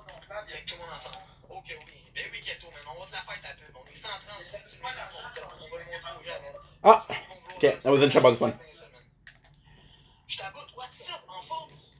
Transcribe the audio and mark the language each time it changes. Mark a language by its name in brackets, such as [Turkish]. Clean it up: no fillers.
[French] Avec tout le monde ensemble. Ok, oui. Ben oui, Keto, man. On va te la faire ta pub. On est 130. On va le montrer aux gens, man. [English] Ah, okay. I wasn't sure about this one. [French] Je t'aboute, WhatsApp, en forme.